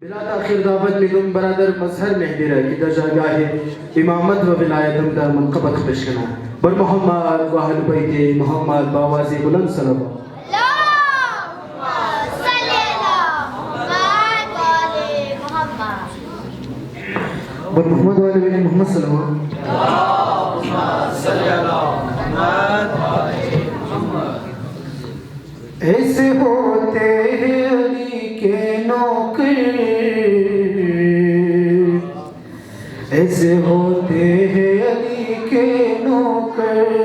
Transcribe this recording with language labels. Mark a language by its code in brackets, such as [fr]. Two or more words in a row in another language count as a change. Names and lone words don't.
[fa] بلا تاخیر دعوت میدم برادر مظهر مهدی را که در جایگاه امامت و ولایتم در منقبت پیش کنم بر محمد و اهل بیت محمد با آواز بلند صلوات بر محمد و آل بیت محمد صلوات [ur] ایسے ہوتے ہیں علی کے نوکر ایسے ہوتے ہیں علی کے نوکر